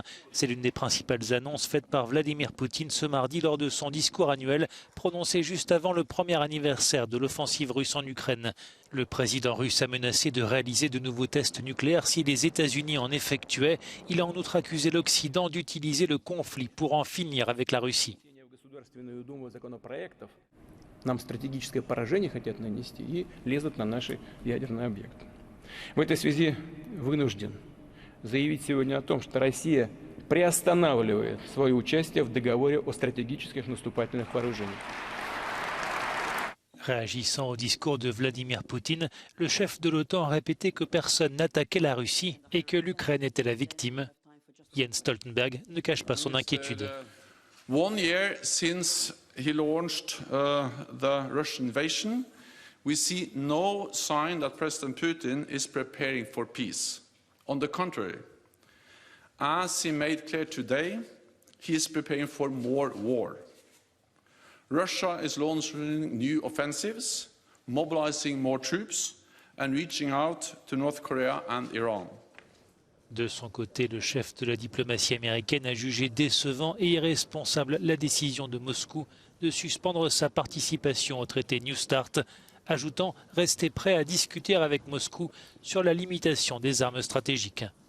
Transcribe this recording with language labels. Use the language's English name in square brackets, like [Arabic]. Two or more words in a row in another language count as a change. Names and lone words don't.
[French] C'est l'une des principales annonces faites par Vladimir Poutine ce mardi lors de son discours annuel prononcé juste avant le premier anniversaire de l'offensive russe en Ukraine. Le président russe a menacé de réaliser de nouveaux tests nucléaires si les États-Unis en effectuaient. Il a en outre accusé l'Occident d'utiliser le conflit pour en finir avec la Russie. [Russian] Нам стратегическое поражение хотят нанести и лезут на наши ядерные объекты. В этой связи вынужден заявить сегодня о том, что Россия приостанавливает свое участие в договоре о стратегических наступательных вооружениях. [French] Réagissant au discours de Vladimir Poutine, le chef de l'OTAN a répété que personne n'attaquait la Russie et que l'Ukraine était la victime. Jens Stoltenberg ne cache pas son inquiétude. [English] 1 year since he launched the Russian invasion, we see no sign that President Putin is preparing for peace. On the contrary, as he made clear today, he is preparing for more war. Russia is launching new offensives, mobilizing more troops, and reaching out to North Korea and Iran. [French] De son côté, le chef de la diplomatie américaine a jugé décevant et irresponsable la décision de Moscou de suspendre sa participation au traité New START, ajoutant rester prêt à discuter avec Moscou sur la limitation des armes stratégiques.